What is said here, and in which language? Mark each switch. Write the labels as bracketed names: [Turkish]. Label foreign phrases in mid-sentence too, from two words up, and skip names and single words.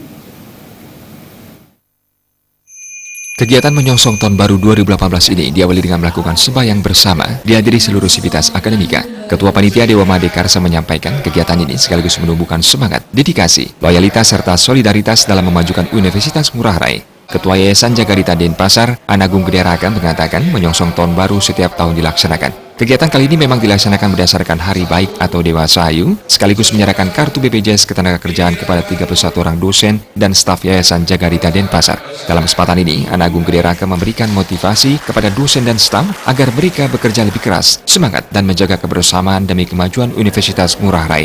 [Indonesian] Kegiatan menyongsong Tahun Baru 2018 ini diawali dengan melakukan sembahyang bersama dihadiri seluruh sivitas akademika. Ketua Panitia Dewa Madekarsa menyampaikan kegiatan ini sekaligus menumbuhkan semangat, dedikasi, loyalitas serta solidaritas dalam memajukan Universitas Ngurah Rai. Ketua Yayasan Jagadita Denpasar, Anagung Gede Raka mengatakan menyongsong Tahun Baru setiap tahun dilaksanakan. Kegiatan kali ini memang dilaksanakan berdasarkan Hari Baik atau Dewa Sahayu, sekaligus menyerahkan kartu BPJS Ketenagakerjaan kepada 31 orang dosen dan staf Yayasan Jagadita Denpasar. Dalam kesempatan ini, Anagung Gede Raka memberikan motivasi kepada dosen dan staf agar mereka bekerja lebih keras, semangat, dan menjaga kebersamaan demi kemajuan Universitas Ngurah Rai.